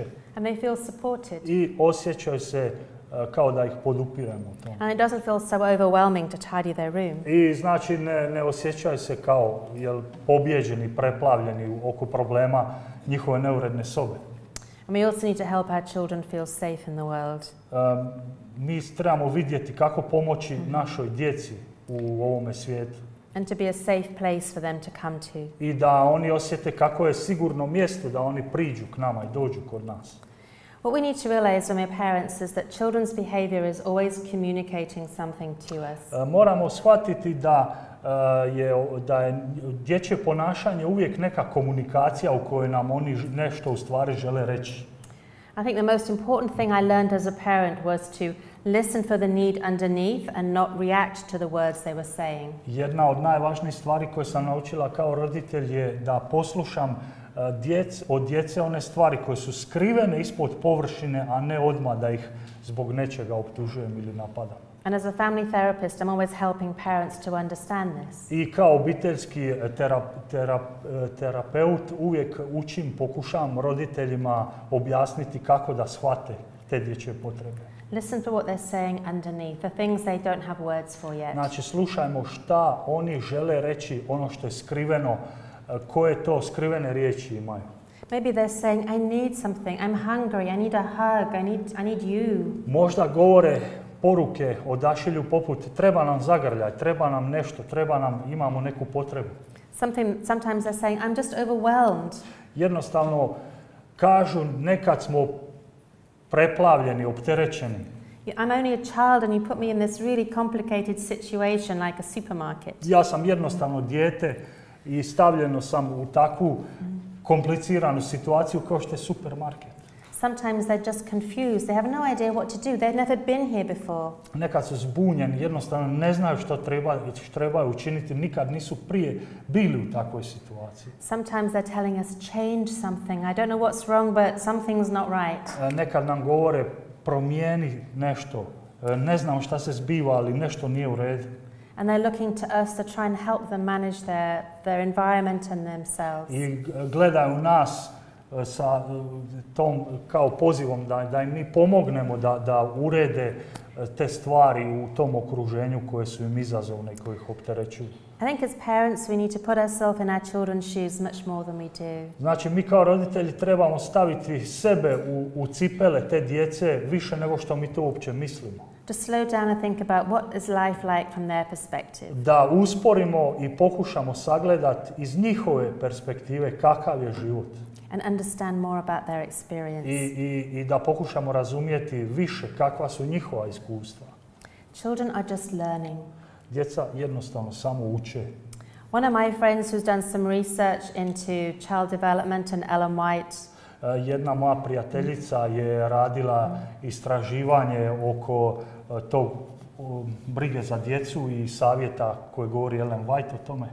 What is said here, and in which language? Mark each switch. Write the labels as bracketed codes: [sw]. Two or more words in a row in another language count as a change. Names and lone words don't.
[en] And they feel supported. [hr] I osjećaju se kao da ih podupiramo u tom. [en] And it doesn't feel so overwhelming to tidy their room. [hr] I znači ne osjećaju se kao pobjeđeni, preplavljeni oko problema njihove neuredne sobe. [en] And we also need to help our children feel safe in the world. [hr] Mi trebamo vidjeti kako pomoći našoj djeci u ovome svijetu. [en] And to be a safe place for them to come to. [hr] I da oni osjete kako je sigurno mjesto da oni priđu k nama i dođu kod nas. [en] What we need to realize when we're parents is that children's behavior is always communicating something to us. [hr] Moramo shvatiti da je dječje ponašanje uvijek neka komunikacija u kojoj nam oni nešto u stvari žele reći. [en] I think the most important thing I learned as a parent was to listen for the need underneath and not react to the words they were saying. [hr] Jedna od najvažnijih stvari koje sam naučila kao roditelj je da poslušam od djece one stvari koje su skrivene ispod površine, a ne odmah da ih zbog nečega optužujem ili napadam. [en] And as a family therapist, I'm always helping parents to understand this. [hr] I kao obiteljski terapeut uvijek pokušavam roditeljima objasniti kako da shvate te dječje potrebe. [en] Listen to what they're saying underneath, the things they don't have words for yet. [hr] Znači, slušajmo šta oni žele reći, ono što je skriveno, koje to skrivene riječi imaju. [en] Maybe they're saying, I need something, I'm hungry, I need a hug, I need you. [hr] Možda govore poruke odašilju poput treba nam zagrljaj, treba nam nešto, imamo neku potrebu. [en] Sometimes they're saying, I'm just overwhelmed. [hr] Jednostavno kažu nekad smo preplavljeni, opterećeni. [en] I'm only a child and you put me in this really complicated situation like a supermarket. [hr] Ja sam jednostavno dijete i stavljeno sam u takvu kompliciranu situaciju kao što je supermarket. [en] Sometimes they're just confused. They have no idea what to do. They've never been here before. [hr] Nekad su zbunjeni, jednostavno ne znaju što trebaju učiniti, nikad nisu prije bili u takvoj situaciji. [en] Sometimes they're telling us change something. I don't know what's wrong, but something's not right. [hr] Nekad nam govore promijeni nešto. Ne znam šta se zbiva, ali nešto nije u redu. [en] And they're looking to us to try and help them manage their environment and themselves. [hr] I gledaju nas sa tom kao pozivom da im mi pomognemo da urede te stvari u tom okruženju koje su im izazovne i koje ih opterećuju. [en] I think as parents we need to put ourselves in our children's shoes much more than we do. [hr] Znači, mi kao roditelji trebamo staviti sebe u cipele te djece više nego što mi to uopće mislimo. [en] To slow down and think about what is life like from their perspective. [hr] Da usporimo i pokušamo sagledati iz njihove perspektive kakav je život. [en] And understand more about their experience. [hr] I da pokušamo razumjeti više kakva su njihova iskustva. [en] Children are just learning. [hr] Djeca jednostavno samo uče. [en] One of my friends who's done some research into child development and Ellen White. [hr] Jedna moja prijateljica je radila istraživanje oko tog brige za djecu i savjeta koje govori Ellen White o tome.